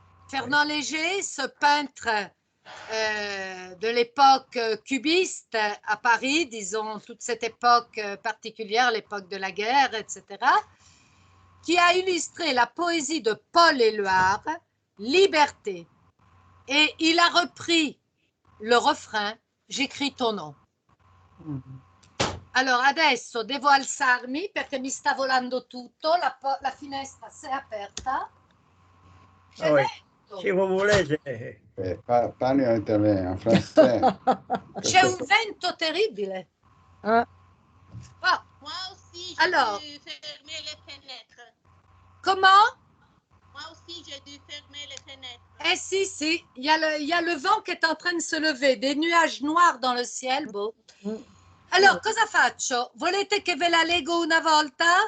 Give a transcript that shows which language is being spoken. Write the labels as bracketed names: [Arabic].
[French] Fernand Léger, ce peintre de l'époque cubiste à Paris, disons toute cette époque particulière, l'époque de la guerre, etc., qui a illustré la poésie de Paul Éluard, Liberté. Et il a repris le refrain « J'écris ton nom ». [Italian] Allora, adesso devo alzarmi perché mi sta volando tutto, la finestra si è aperta. [French] Ah oui. Si vous voulez, [Italian] Parli [French] en italien, en français. [Italian] C'è un vento terribile. Ah, Ah, [French] Moi aussi, Alors. j'ai dû fermer les fenêtres. comment? Moi aussi, j'ai dû fermer les fenêtres. Eh si, si, il y a le vent qui est en train de se lever, des nuages noirs dans le ciel, beau. [Italian] Allora, cosa faccio? Volete che ve la leggo una volta?